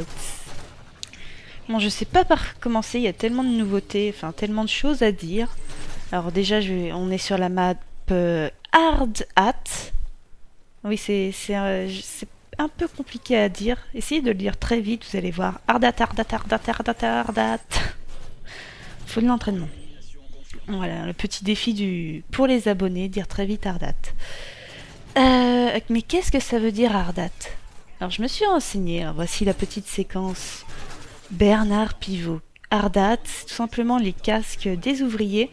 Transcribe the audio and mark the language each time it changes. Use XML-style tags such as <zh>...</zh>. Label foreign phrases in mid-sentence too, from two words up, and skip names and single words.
<fr>Bon, je sais pas par commencer, il y a tellement de nouveautés, enfin tellement de choses à dire. Alors déjà, on est sur la map Hard Hat. Oui, c'est un peu compliqué à dire. Essayez de le dire très vite, vous allez voir. Hard Hat, Hard Hat, Hard Hat, Hard Hat, Hard Hat. Faut de l'entraînement. Voilà, le petit défi pour les abonnés, dire très vite Hard Hat. Mais qu'est-ce que ça veut dire Hard Hat? Alors je me suis renseignée, alors voici la petite séquence. Bernard Pivot. Hard Hat, c'est tout simplement les casques des ouvriers.</fr>